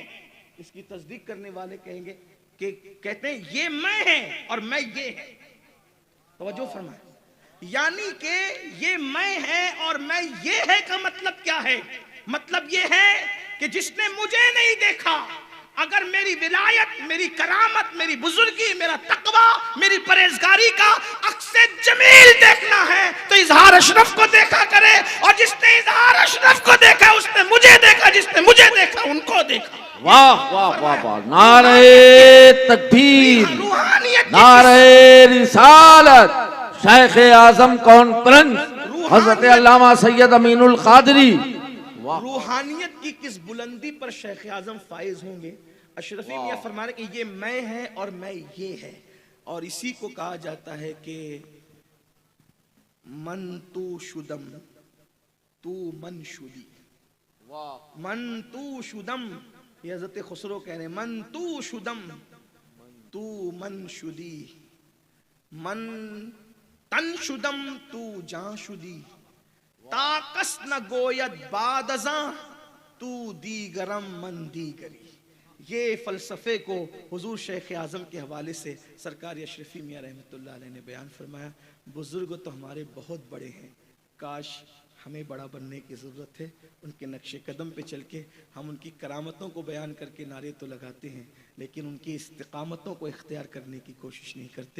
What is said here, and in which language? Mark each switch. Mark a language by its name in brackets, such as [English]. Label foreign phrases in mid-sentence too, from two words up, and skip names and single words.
[Urdu] اس کی تصدیق کرنے والے کہیں گے کہ کہتے ہیں یہ میں ہے اور میں یہ ہے. توجہ فرمائے، یعنی کہ یہ میں ہے اور میں یہ ہے کا مطلب کیا ہے? مطلب یہ ہے کہ جس نے مجھے نہیں دیکھا اگر میری ولایت، میری کرامت، میری بزرگی، میرا تقوی، میری پرہیزگاری کا عکس جمیل دیکھنا ہے تو اظہار اشرف کو دیکھا کرے، اور جس نے اظہار اشرف کو دیکھا اس نے مجھے دیکھا، جس نے مجھے دیکھا ان کو دیکھا۔ واہ واہ واہ واہ، نعرہ تکبیر، روحانیت نعرہ رسالت، شیخ اعظم کانفرنس حضرت علامہ سید امین القادری۔ روحانیت کی کس بلندی پر شیخ اعظم فائز ہوں گے۔ اشرفی میاں فرما رہے کہ یہ میں ہے اور میں یہ ہے، اور اسی کو کہا جاتا ہے کہ [Persian] من تو شدم تو من شدی، من تو شدم، [Urdu] یہ حضرت خسرو کہہ رہے ہیں، [Persian] من تو شدم تو من شدی، من تن شدم تو جان شدی، تا کس نہ گوید بعد ازاں تو دیگرم من دیگری۔ [Urdu] یہ فلسفے کو حضور شیخ اعظم کے حوالے سے سرکار اشرفی میاں رحمۃ اللہ علیہ نے بیان فرمایا۔ بزرگ تو ہمارے بہت بڑے ہیں، کاش ہمیں بڑا بننے کی ضرورت ہے، ان کے نقش قدم پہ چل کے ہم ان کی کرامتوں کو بیان کر کے نعرے تو لگاتے ہیں لیکن ان کی استقامتوں کو اختیار کرنے کی کوشش نہیں کرتے۔